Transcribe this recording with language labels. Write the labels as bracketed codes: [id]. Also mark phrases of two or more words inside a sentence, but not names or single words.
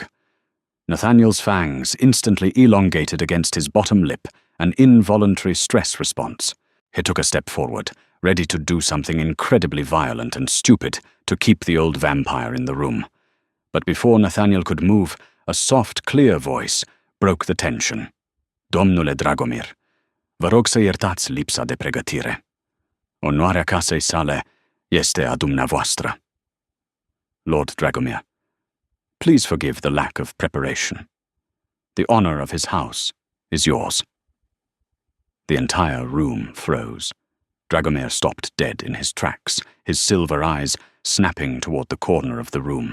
[en] Nathaniel's fangs instantly elongated against his bottom lip, an involuntary stress response. He took a step forward, ready to do something incredibly violent and stupid to keep the old vampire in the room. But before Nathaniel could move, a soft, clear voice broke the tension. [ro] "Domnule Dragomir, vă rog să iertați lipsa de pregătire. Onoarea casei sale este a dumneavoastră." [en] Lord Dragomir, please forgive the lack of preparation. The honor of his house is yours. The entire room froze. Dragomir stopped dead in his tracks, his silver eyes snapping toward the corner of the room.